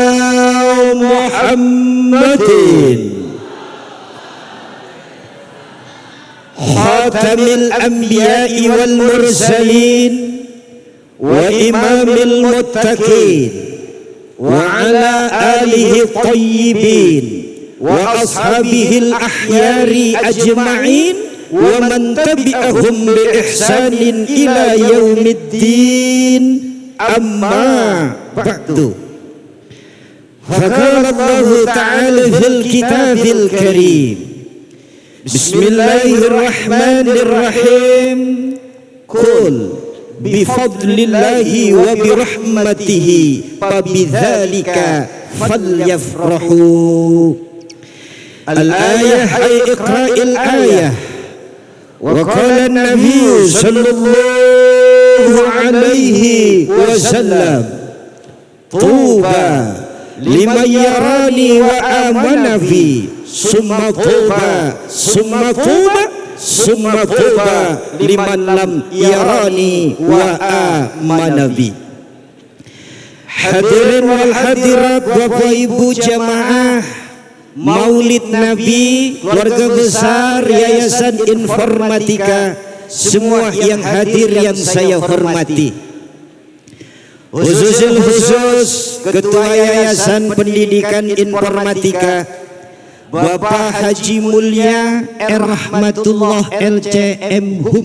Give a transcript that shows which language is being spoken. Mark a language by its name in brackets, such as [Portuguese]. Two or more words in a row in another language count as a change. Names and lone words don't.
[Arabic] محمد خاتم الأنبياء والمرسلين وإمام المتقين وعلى آله الطيبين وأصحابه الأخيار أجمعين ومن تبعهم بإحسان إلى يوم الدين أما بعد. فقال الله تعالى في الكتاب الكريم بسم الله الرحمن الرحيم قل بفضل الله وبرحمته فبذلك فليفرحوا. الآية أي اقرأ الآية. وقال النبي صلى الله عليه وسلم طوبى لمن رآني وآمن في ثم طوبى ثم طوبى ثم طوبى لمن لم يرني وآمن بي. الحاضرين والحاضرات, [Indonesian] Bapak Ibu jamaah Maulid Nabi, keluarga besar Yayasan Informatika, semua yang hadir yang saya hormati, khusus Ketua Yayasan Pendidikan Informatika Bapak Haji Mulia Rahmatullah LCM Hum.